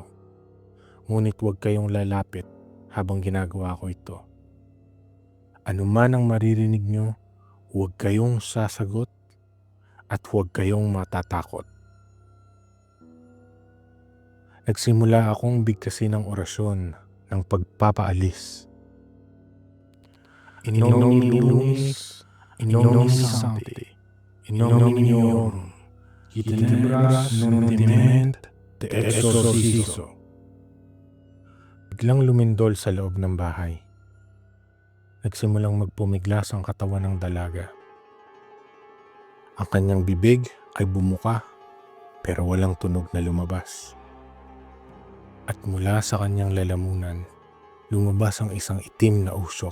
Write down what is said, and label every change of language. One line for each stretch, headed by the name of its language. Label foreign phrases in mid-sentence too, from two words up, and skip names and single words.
Filipino: Ngunit huwag kayong lalapit habang ginagawa ko ito. Ano man ang maririnig nyo, huwag kayong sasagot at huwag kayong matatakot. Nagsimula akong bigkasin ang orasyon ng pagpapaalis.
Latin: In nomine Illumis, in nomine Sancti, in nomine Miorum, qui tenebras non dement de exorciso.
Filipino: Biglang lumindol sa loob ng bahay. Nagsimulang magpumiglas ang katawan ng dalaga. Ang kanyang bibig ay bumuka pero walang tunog na lumabas. At mula sa kanyang lalamunan, lumabas ang isang itim na usok.